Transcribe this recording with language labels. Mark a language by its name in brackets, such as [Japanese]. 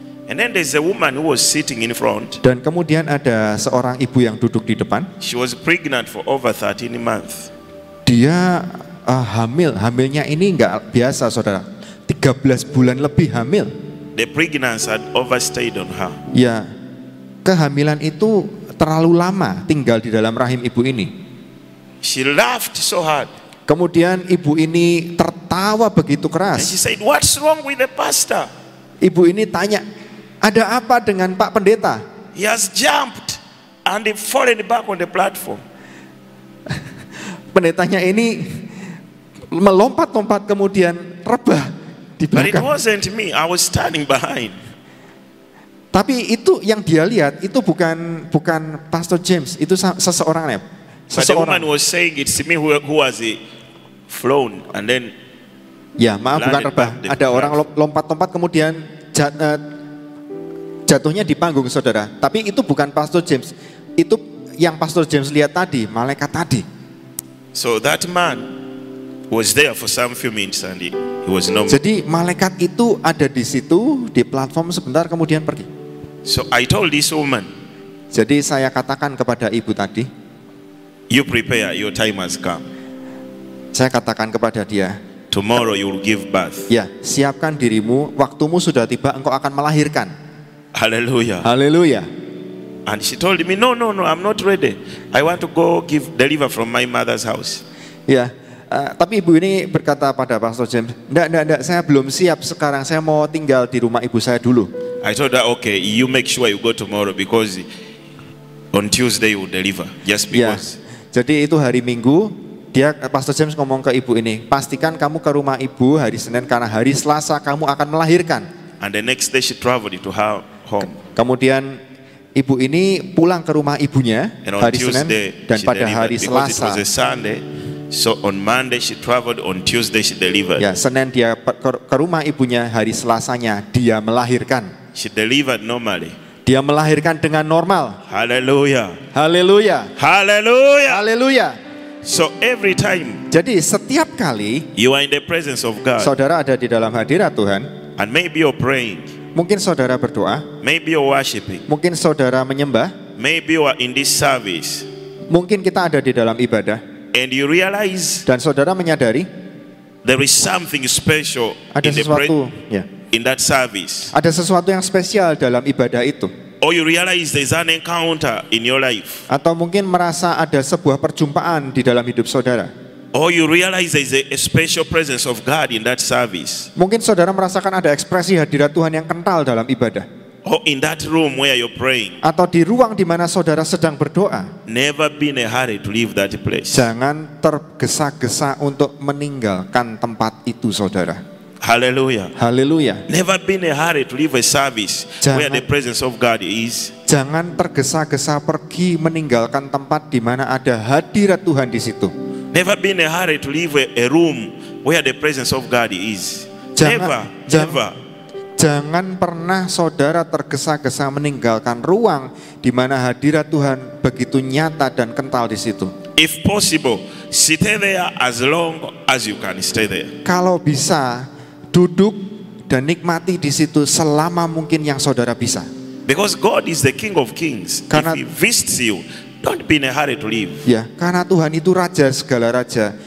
[English] And then there's a woman who was sitting in front. [Indonesian] Dan kemudian ada seorang ibu yang duduk di depan. [English] She was pregnant for over 13 months. [Indonesian] Dia hamilnya ini nggak biasa saudara, 13 bulan lebih hamil. [English] The pregnancy had overstayed on her. [Indonesian] Ya, kehamilan itu terlalu lama tinggal di dalam rahim ibu ini. [English] She laughed so hard. [Indonesian] Kemudian ibu ini tertawa begitu [English] And [Indonesian] keras. [English] she said, what's wrong with the pastor? [Indonesian] Ibu ini tanya, ada apa dengan Pak Pendeta? [English] He has jumped and he fallen back on the platform. [Indonesian] Pendetanya ini melompat-lompat kemudian rebah di [English] But it [Indonesian] belakang. [English] wasn't me. I was standing behind. [Indonesian] Tapi itu yang dia lihat itu bukan Pastor James, itu seseorang ya. [English] But the woman was saying, it's me who was flown. And then [Indonesian] Ya, maaf bukan [English] landed [Indonesian] rebah. [English] back the [Indonesian] Ada orang lompat-lompat kemudian jatuhnya di panggung saudara. Tapi itu bukan Pastor James. Itu yang Pastor James lihat tadi, malaikat tadi. [English] so that man was there for some few minutes and he was no more. [Indonesian] Jadi malaikat itu ada di situ di platform sebentar kemudian pergi. [English] So I told this woman, [Indonesian] Jadi saya katakan kepada ibu tadi, [English] you prepare, your time has come. [Indonesian] saya katakan kepada dia, [English] Tomorrow you will give birth. [Indonesian] ya siapkan dirimu, waktumu sudah tiba, engkau akan melahirkan. [English] Hallelujah. [Indonesian] Haleluya. [English] And she told me, no, I'm not ready. I want to go deliver from my mother's house. [Indonesian] Ya, tapi ibu ini berkata pada Pastor James, enggak, saya belum siap sekarang, saya mau tinggal di rumah ibu saya dulu. [English] I told her, okay, you make sure you go tomorrow because on Tuesday you will deliver. Just [Indonesian] Ya, [English] because. [Indonesian] jadi itu hari Minggu, Pastor James ngomong ke ibu ini, pastikan kamu ke rumah ibu hari Senin karena hari Selasa kamu akan melahirkan. [English] And the next day she traveled to her home. [Indonesian] Kemudian ibu ini pulang ke rumah ibunya [English] And on [Indonesian] hari Senin [English] Tuesday [Indonesian] dan [English] she [Indonesian] pada [English] delivered [Indonesian] hari [English] because it was [Indonesian] Selasa. [English] a Sunday. So on Monday she traveled, on Tuesday she delivered. [Indonesian] Ya, Senin dia ke rumah ibunya, hari Selasanya dia melahirkan. [English] She delivered normally. [Indonesian] Dia melahirkan dengan normal. [English] Hallelujah. [Indonesian] Haleluya. [English] Hallelujah. [Indonesian] Haleluya. [English] So every time [Indonesian] Jadi setiap kali [English] you are in the presence of God, [Indonesian] saudara ada di dalam hadirat Tuhan, [English] and maybe you're praying, [Indonesian] mungkin saudara berdoa, [English] maybe you're worshiping, [Indonesian] mungkin saudara menyembah, [English] maybe you are in this service, [Indonesian] mungkin kita ada di dalam ibadah, [English] and you realize [Indonesian] dan saudara menyadari [English] there is something special [Indonesian] ada [English] in [Indonesian] sesuatu, ya, [English] in that service, [Indonesian] ada sesuatu yang spesial dalam ibadah itu. [English] or you realize there's an encounter in your life, [Indonesian] Atau mungkin merasa ada sebuah perjumpaan di dalam hidup saudara. [English] or you realize there's a special presence of God in that service, [Indonesian] Mungkin saudara merasakan ada ekspresi hadirat Tuhan yang kental dalam ibadah. [English] or in that room where you're praying. [Indonesian] Atau di ruang di mana saudara sedang berdoa. [English] Never be in a hurry to leave that place. [Indonesian] Jangan tergesa-gesa untuk meninggalkan tempat itu saudara. [English] Hallelujah. [Indonesian] Haleluya. [English] Never be in a hurry to leave a service where the presence of God is. [Indonesian] Jangan tergesa-gesa pergi meninggalkan tempat di mana ada hadirat Tuhan di situ. [English] Never be in a hurry to leave a room where the presence of God is. [Indonesian] Jangan- [English] Never. [Indonesian] Jangan pernah saudara tergesa-gesa meninggalkan ruang di mana hadirat Tuhan begitu nyata dan kental di situ. [English] If possible, stay there as long as you can stay there. [Indonesian] Kalau bisa, duduk dan nikmati di situ selama mungkin yang saudara bisa. [English] Because God is the King of Kings. [Indonesian] Karena- [English] If He visits you, don't be in a hurry to leave. [Indonesian] Ya, karena Tuhan itu raja segala raja.